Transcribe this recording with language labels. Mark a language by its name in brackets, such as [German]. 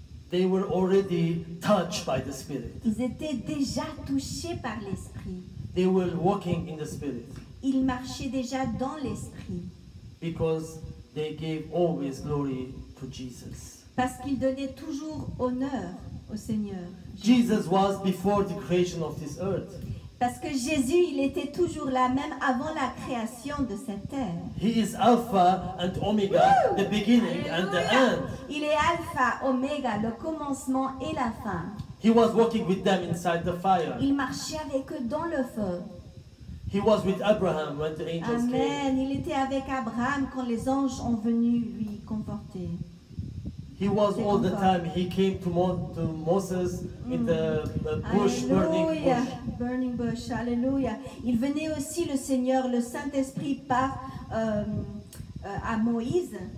[English] They were already touched by the Spirit. [French] Ils étaient déjà touchés par l'Esprit. [English] They were walking in the Spirit. [French] Ils marchaient déjà dans l'Esprit. [English] Because they gave always glory to Jesus. [French] Parce qu'ils donnaient toujours honneur au Seigneur. [English] Jesus was before the creation of this earth. [French] Parce que Jésus, il était toujours là, même avant la création de cette terre. [English] He is Alpha and Omega, the beginning and the end. [French] Il est Alpha, Oméga, le commencement et la fin. [English] He was walking with them inside the fire. [French] Il marchait avec eux dans le feu. [English] He was with Abraham when the angels Amen. came. [French] Il était avec Abraham quand les anges ont venu lui conforter. [English] He was all the time. He came to Moses with the bush, burning bush. Alléluia. [French] Il venait aussi le Seigneur, le Saint-Esprit par à Moïse.